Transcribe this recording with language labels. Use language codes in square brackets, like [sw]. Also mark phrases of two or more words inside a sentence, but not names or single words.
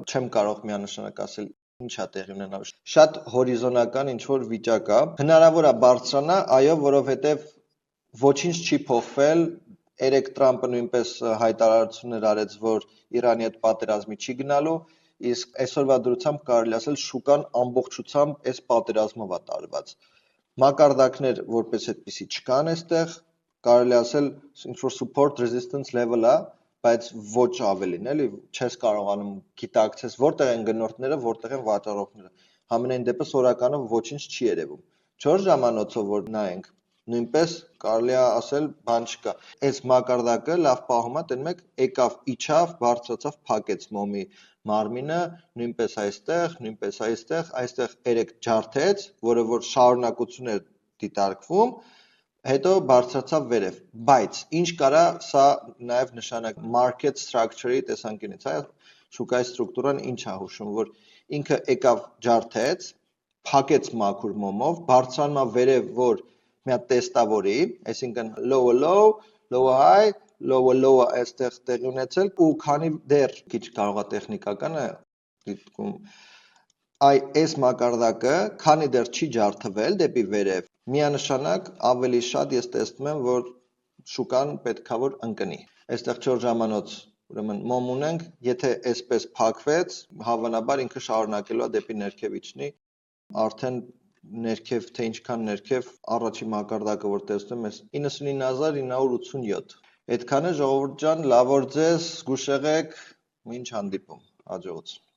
[hy] չեմ կարող միանշանակ ասել ինչ է տեղի ունենալու։ Շատ հորիզոնական ինչ-որ վիճակ է։ Հնարավոր է բարձրանա, այո, որովհետև ոչինչ չի փոխվել, երեք Թրամփը նույնպես հայտարարություններ արեց, որ Իրանի հետ պատերազմի չի գնալու, իսկ այսօրվա դրությամբ կարելի ասել շուկան ամբողջությամբ այս պատերազմով է տարված։ Մակարդակներ որպես այդպիսի չկան այստեղ, կարելի ասել ինչ-որ [en] support resistance level- [hy] ը, բայց ոչ ավելին, էլի, չես կարողանում գիտակցես որտեղ են գնորդները, որտեղ են վաճառողները։ Համենայն դեպս օրականով ոչինչ չի երևում։ 4 ժամանոցով որ նայենք, նույնպես կարելի է ասել բան չկա։ Այս մակարդակը լավ պահում է, տեն մեկ եկավ, իջավ, բարձրացավ, փակեց մոմի մարմինը, նույնպես այստեղ 3 ջարդեց, որը որ շարունակություն է դիտարկվում, հետո բարձրացավ վերև, բայց ինչ կարա սա նաև նշանակ [en] market structure- [hy] ի տեսանկյունից, հա, շուկայի ստրուկտուրան ինչ է հուշում, որ ինքը եկավ ջարդեց, փակեց մաքուր մոմով, բարձրանում է վերև, որ մի հատ տեստավորի, այսինքն [en] low low, low high, low [hy] այստեղ տեղի ունեցել ու քանի դեռ քիչ կարող է տեխնիկականը դիտքում այս մակարդակը, քանի դեռ չի ջարդվել դեպի վերև, միանշանակ ավելի շատ ես տեսնում եմ, որ շուկան պետքա որ ընկնի։ Այստեղ 4 ժամանոց ուրեմն մոմ ունենք, եթե այսպես փակվեց, հավանաբար ինքը շարունակելու է դեպի ներքև իջնի, արդեն ներքև, թե ինչքան ներքև, առաջի մակարդակը որ տեսնում ես 99,987, Այդքանը ժողովուրդ ջան, լավ որ ձեզ զգուշ եղեք, մինչ հանդիպում, հաջողություն։